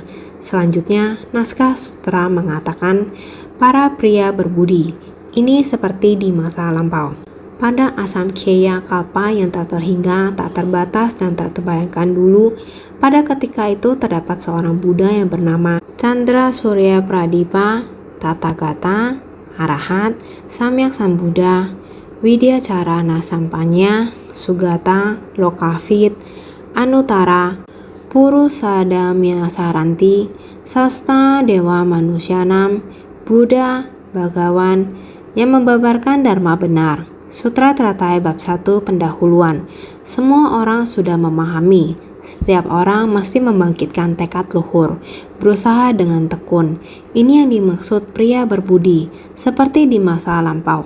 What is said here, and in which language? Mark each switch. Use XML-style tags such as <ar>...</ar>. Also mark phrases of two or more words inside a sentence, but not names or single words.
<id>Selanjutnya, naskah sutra mengatakan para pria berbudi. Ini seperti di masa lampau. Pada</id> <sa>Asamkhya Kalpa</sa> <id>yang tak terhingga, tak terbatas, dan tak terbayangkan dulu, pada ketika itu terdapat seorang Buddha yang bernama Chandra Surya Pradipa,</id> <sa>Tathagata, Arahat, Samyak Sambuddha, Widyacarana Sampanya, Sugata, Lokavit, Anuttara, Purusadamya Saranti, Sasta Dewa Manusyanam, Buddha,</sa> <id>Bhagawan, yang membabarkan Dharma benar. Sutra Teratai Bab 1 Pendahuluan. Semua orang sudah memahami. Setiap orang mesti membangkitkan tekad luhur, berusaha dengan tekun. Ini yang dimaksud pria berbudi, seperti di masa lampau.</id>